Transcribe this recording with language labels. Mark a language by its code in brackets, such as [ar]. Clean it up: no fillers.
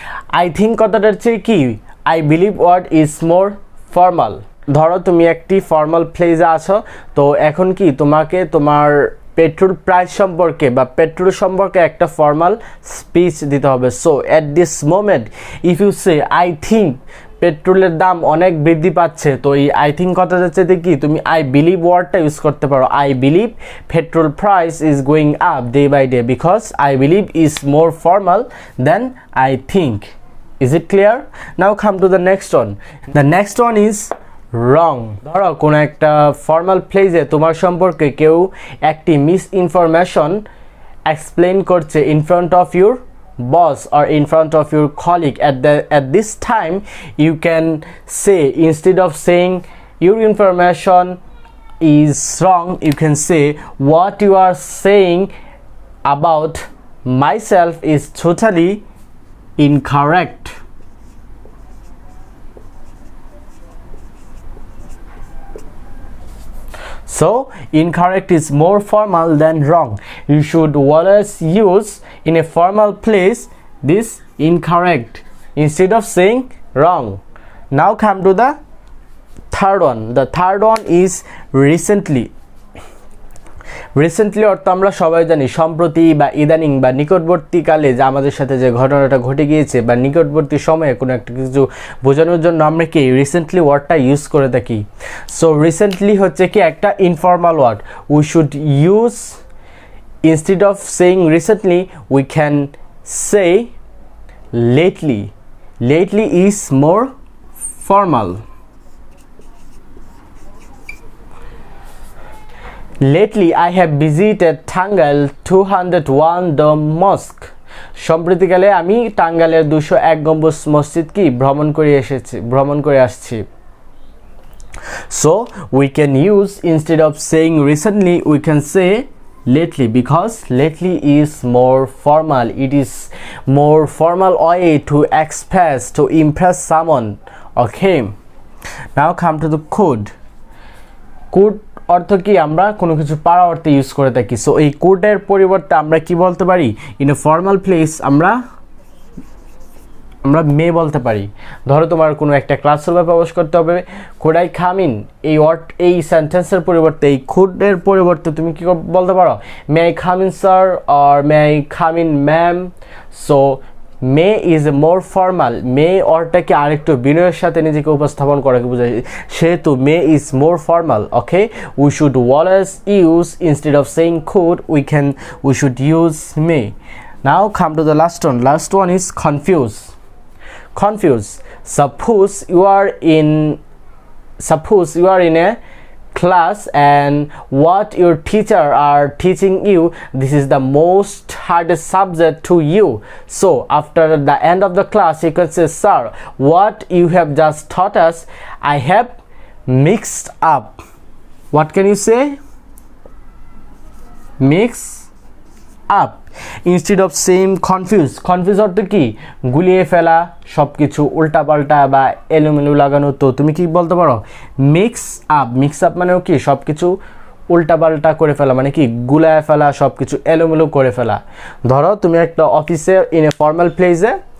[en] I think [bn] কথাটার চেয়ে কি [en] I believe word is more formal. [bn] ধরো তুমি একটি ফর্মাল প্লেসে আছো, তো এখন কি তোমাকে তোমার পেট্রোল প্রাইস সম্পর্কে বা পেট্রোল সম্পর্কে একটা ফর্মাল স্পিচ দিতে হবে। [en] so at this moment if you say I think [bn] পেট্রোলের দাম অনেক বৃদ্ধি পাচ্ছে, তো এই আই থিঙ্ক কথাটা চেয়ে কি তুমি আই বিলিভ ওয়ার্ডটা ইউজ করতে পারো। [en] I believe petrol price is going up day by day, because I believe is more formal than I think. Is it clear? Now come to the next one. The next one is wrong. [bn] ধরো কোনো একটা formal প্লেসে তোমার সম্পর্কে কেউ একটি miss information explain করছে [en] In front of your boss or in front of your colleague. At this time you can say, instead of saying your information is wrong, you can say what you are saying about myself is totally incorrect. So incorrect is more formal than wrong. You should always use in a formal place this incorrect instead of saying wrong. Now come to the third one. The third one is recently. [bn] Recently অর্থ আমরা সবাই জানি সম্প্রতি বা ইদানিং বা নিকটবর্তীকালে যে আমাদের সাথে যে ঘটনাটা ঘটে গিয়েছে বা নিকটবর্তী সময়ে কোনো একটা কিছু বোঝানোর জন্য আমরা কি রিসেন্টলি ওয়ার্ডটা ইউজ করে থাকি। [en] So recently হচ্ছে কি একটা informal word. We should use, instead of saying recently we can say lately. Lately is more formal. Lately, I have visited Tangal 201 Dome Mosque. [bn] সম্প্রতিকালে আমি টাঙ্গালের 201 গম্বুজ মসজিদ কি ভ্রমণ করে আসছি। [en] So we can use, instead of saying recently, we can say lately, because lately is more formal. It is more formal way to express, to impress someone. Okay. Now come to the could. [bn] Could অর্থ কি আমরা কোনো কিছু পারা অর্থে use করে থাকি। So এই কোডের পরিবর্তে আমরা কি বলতে পারি? [en] in a formal place [bn] আমরা মে বলতে পারি। ধরো তোমার কোনো একটা ক্লাসরুমে প্রবেশ করতে হবে, [en] could I come in, [bn] এই ওয়ার্ড এই সেন্টেন্সের পরিবর্তে এই কোডের পরিবর্তে তুমি কি বলতে পারো? [en] May I come in sir or may I come in ma'am. So may is a more formal. [bn] মে অর্ডটাকে আরেকটু বিনয়ের সাথে নিজেকে উপস্থাপন করাকে বোঝায়, সেহেতু [en] May is more formal. Okay, we should always use, instead of saying could we should use may. Now come to the last one. Last one is confuse. Confuse. Suppose you are in a class and what your teacher are teaching you, this is the most hardest subject to you. So after the end of the class you can say, sir, what you have just taught us, I have mixed up. What can you say? Mix up. Instead of saying confuse. [bn] Confuse অর্থ কি গুলিয়ে ফেলা, সবকিছু উল্টাপাল্টা বা এলোমেলো লাগানো। তো তুমি কি বলতে পারো? Mix up. মিক্স আপ মানে কি সবকিছু উল্টাপাল্টা করে ফেলা, মানে কি গুলায় ফেলা, সবকিছু এলোমেলো করে ফেলা। ধরো তুমি একটা অফিসে ইন এ ফর্মাল প্লেসে